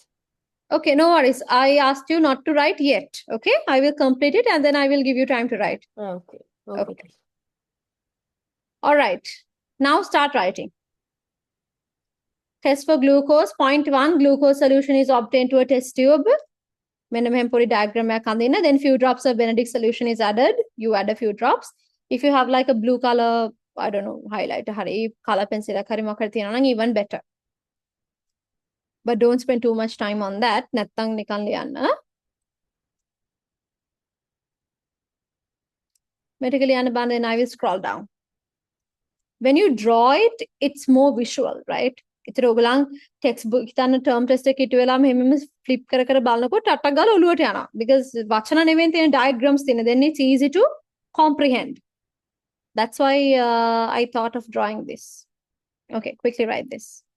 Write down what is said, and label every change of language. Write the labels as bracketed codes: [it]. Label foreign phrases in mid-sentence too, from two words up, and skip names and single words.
[en] Okay, no worries. I asked you not to write yet. Okay, I will complete it and then I will give you time to write. Okay. Okay. All right. Now start writing. Test for glucose. Point 1, glucose solution is obtained to a test tube. [si] මෙන්න මෙහෙම පොඩි diagram එකක් අඳින්න. [en] Then few drops of Benedict solution is added. You add a few drops. If you have like a blue color, I don't know, highlighter, hari, color pencil [si] එකක් හරි මොකක්ද තියෙනවා නම් [en] even better. But don't spend too much time on that. [si] නැත්තම් නිකන් ලියන්න. Vertically ලියන්න බලන්න, [en] then I will scroll down. When you draw it, it's more visual, right? [si] ඒතර ඔයගලන් textbook හිතන්න [en] term test [si] එක ඉටු වෙලා මෙහෙම flip කර කර බලනකොට ටට්ටක් ගාලා ඔලුවට යනවා. Because වචන නෙවෙයි තියෙන diagrams තියෙන. [en] Then it's easy to comprehend. That's why I thought of drawing this. Okay, quickly write this.